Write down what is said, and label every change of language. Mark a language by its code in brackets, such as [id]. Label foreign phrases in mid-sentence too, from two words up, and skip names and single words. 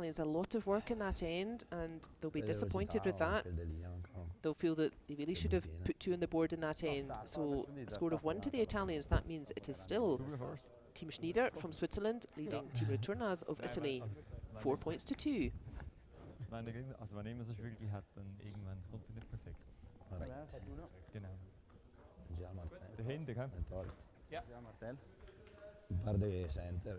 [en] A lot of work in that end. And they'll be disappointed with that. They'll feel that they really should have put 2 on the board in that end. So a score of 1 to the Italians. That means it is still Team Schnider from Switzerland leading Team Retornaz of Italy. 4 points to 2. [de] Wenn er immer so schwierig hat, dann irgendwann kommt er nicht perfekt. Genau. Dahinter, gell? Ja. Martel. [it] Guarda che center.